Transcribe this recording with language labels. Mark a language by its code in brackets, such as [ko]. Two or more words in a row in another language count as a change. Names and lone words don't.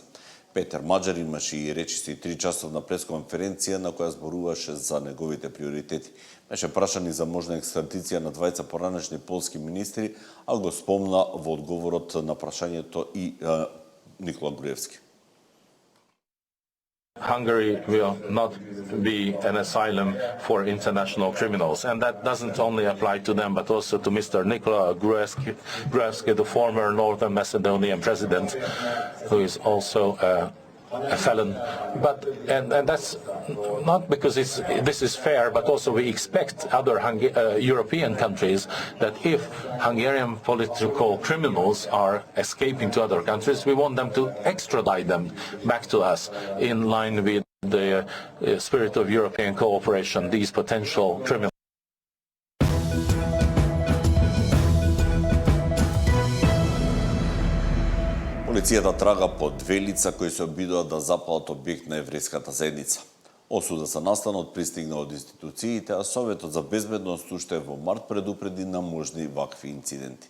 [mk] Петер Маџар имаше и речиси 3-часовна пресконференција на која зборуваше за неговите приоритети. Беше прашан и за можна екстрадиција на двајца поранешни полски министри, а го спомна во одговорот на прашањето и Никола Груевски. [en] Hungary will not be an asylum for international criminals, and that doesn't only apply to them, but also to Mr. Nikola Gruevski, the former Northern Macedonian president, who is also a felon. And that's not because this is fair, but also we expect other European countries that if Hungarian political criminals are escaping to other countries, we want them to extradite them back to us in line with the spirit of European cooperation, these potential criminals. [mk] Полицијата трага по две лица кои се обидува да запалат објект на еврејската заедница. Осуда за настанот пристигна од институциите, а Советот за безбедност уште во март предупреди на можни вакви инциденти.